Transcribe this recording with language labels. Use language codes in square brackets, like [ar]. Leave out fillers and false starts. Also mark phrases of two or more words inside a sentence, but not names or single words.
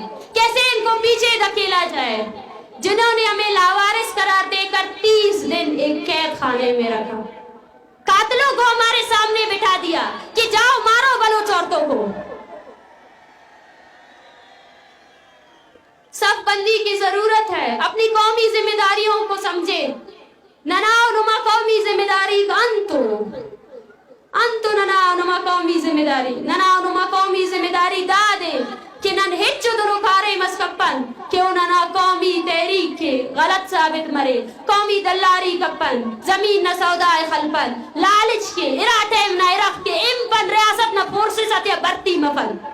[ur] کیسے ان کو پیچھے دھکیلا جائے؟ جنہوں نے ہمیں لاوارث قرار دے کر 30 دن ایک قید خانے میں رکھا، قاتلوں کو ہمارے سامنے بٹھا دیا کہ جاؤ مارو بلوچ عورتوں کو. صف بندی کی ضرورت ہے. اپنی قومی ذمہ داریوں کو سمجھے. [brh] نناو نما قومی ذمہ داری کا انتو نناو نما قومی ذمہ داری دادے کہ نن ہچو درو کارے مسکپن کہ انہاں قومی تحریک کے غلط ثابت مرے. قومی دلاری کپن زمین نہ سودائے خلپن لالچ کے اراٹیم نہ ارخ کے امپن ریاست نہ فورسز اتیا برتی مفن.